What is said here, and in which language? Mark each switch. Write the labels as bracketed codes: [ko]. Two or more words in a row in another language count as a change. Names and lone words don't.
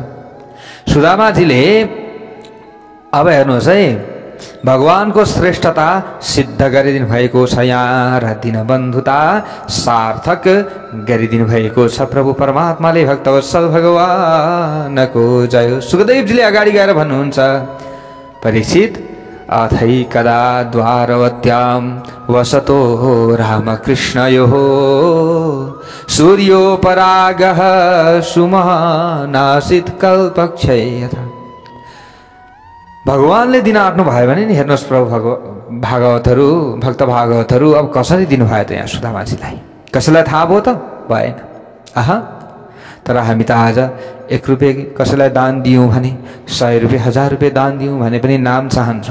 [ne] सुदामाजीले अब हेर्नुहोस् है, भगवानको श्रेष्ठता सिद्ध गरिदिनु भएको छ यहाँ, र दीनबन्धुता सार्थक गरिदिनु भएको छ प्रभु परमात्माले। भक्तवत्सल भगवानको जय हो। सुखदेवजीले अगाडि गएर भन्नुहुन्छ, [sa] परीक्षित अथै कदा द्वारवत्यां वसतो रामकृष्णयोः सूर्योपरागः सुमहानासित कल्पक्षय यथा। [ne] भगवानले दिन आँट्नु भयो भने नि हेर्नुहोस् प्रभु भागवतहरू, भक्त भागवतहरू अब कसरी दिनुभयो त यहाँ सुदामाजीलाई? कसैलाई थाहा भयो त? भएन। आहा, तर हामी त आज 1 रुपियाँ कसैलाई दान दियौँ भने, 100 रुपियाँ 1000 रुपियाँ दान दियौँ भने पनि नाम चाहन्छौँ।